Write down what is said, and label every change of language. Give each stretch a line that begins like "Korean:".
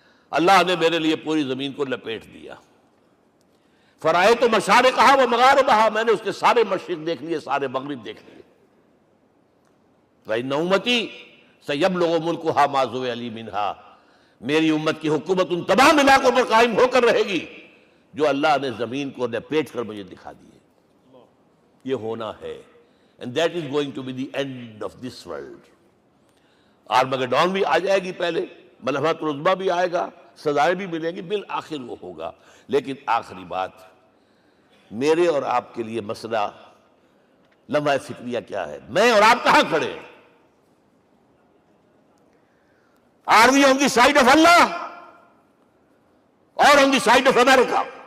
Urdu: اللہ نے میرے لیے پوری زمین کو لپیٹ دیا.
Arabic: فرائے تو مشارقہا و مغاربہا،
Urdu: میں نے اس کے سارے مشرق دیکھ لیے، سارے مغرب دیکھ لیے.
Arabic: فإن أمتی سیبلغ ملکہا ما زوئ لی منہا،
Urdu: میری امت کی حکومت ان تمام علاقوں پر قائم ہو کر رہے گی جو اللہ نے زمین کو لپیٹ کر مجھے دکھا دیے. یہ ہونا ہے.
English: And that is going to be the end of this world.
Urdu: Armageddon بھی آ جائے گی پہلے، ملحمت العظمیٰ بھی آئے گا، سزائیں بھی ملیں گی، بالآخر وہ ہوگا. لیکن آخری بات، میرے اور آپ کے لیے مسئلہ لمحہ فکریہ کیا ہے؟ میں اور آپ کہاں کھڑے ہیں؟
English: Are we on the side of Allah or on the side of America?